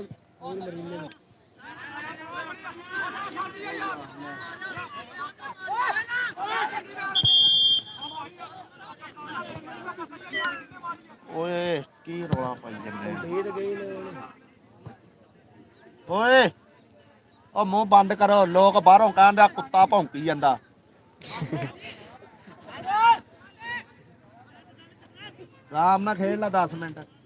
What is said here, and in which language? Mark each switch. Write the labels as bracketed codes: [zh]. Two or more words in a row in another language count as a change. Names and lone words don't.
[tl] Ay marilin. [pa] ਓਏ ਕੀ ਰੌਲਾ ਪਾਈ ਜਾਂਦੇ [tl] Dito kayo na. [pa] ਓਏ ਉਹ ਮੂੰਹ ਬੰਦ ਕਰੋ ਲੋਕ ਬਾਹਰੋਂ ਕਹਿੰਦਾ ਕੁੱਤਾ ਭੌਂਕੀ ਜਾਂਦਾ ਆਰਾਮ ਨਾਲ ਖੇਡ ਲੈ 10 ਮਿੰਟ